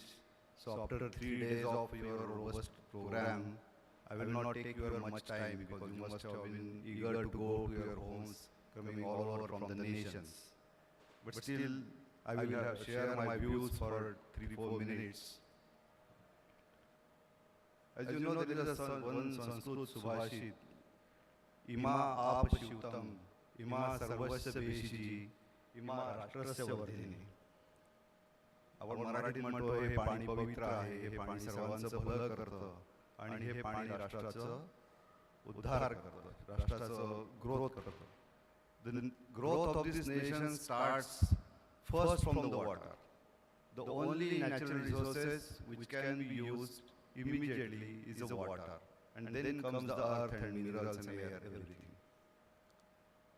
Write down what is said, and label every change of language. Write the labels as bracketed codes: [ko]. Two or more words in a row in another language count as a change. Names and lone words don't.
[en] So after 3 days of your robust program, I will not take your much time because you must have been eager to go to your homes, coming all over from the nations. But still, I will share my views for 3-4 minutes. As you know, there is one Sanskrit Subhashit, [sa] इमा आप शिवतम इमा सर्वस्य भेषजी इमा राष्ट्रस्य वर्धिनी. [mr] आपण मराठीत म्हणतो हे पाणी पवित्र आहे, हे पाणी सर्वांचं भलं करतं आणि हे पाणी राष्ट्राचं उद्धार करतं, राष्ट्राचं ग्रोथ करतं. [en] The growth of this nation starts first from the water. The only natural resources which can be used immediately is the water, and then comes the earth and minerals and air, everything.